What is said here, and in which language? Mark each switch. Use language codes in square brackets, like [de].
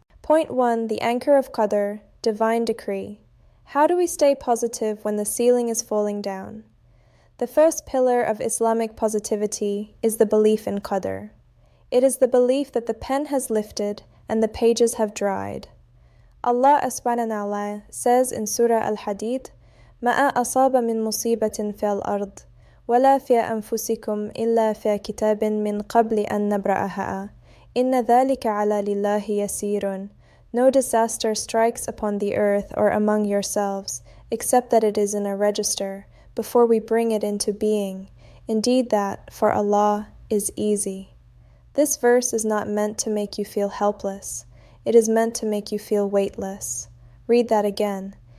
[en] Point 1, the anchor of Qadr, divine decree. How do we stay positive when the ceiling is falling down? The first pillar of Islamic positivity is the belief in Qadr. It is the belief that the pen has lifted and the pages have dried. Allah subhanahu says in Surah Al-Hadid, [ar] مَا أَصَابَ مِن مُصِيبَةٍ فِي الْأَرْضِ وَلَا فِي أَنفُسِكُمْ إِلَّا فِي كِتَابٍ مِّن قَبْلِ أَن نَّبْرَأَهَا إِنَّ ذَلِكَ عَلَى لِلَّهِ يَسِيرٌ. [en] No disaster strikes upon the earth or among yourselves, except that it is in a register, before we bring it into being. Indeed that, for Allah, is easy. This verse is not meant to make you feel helpless. It is meant to make you feel weightless. Read that again.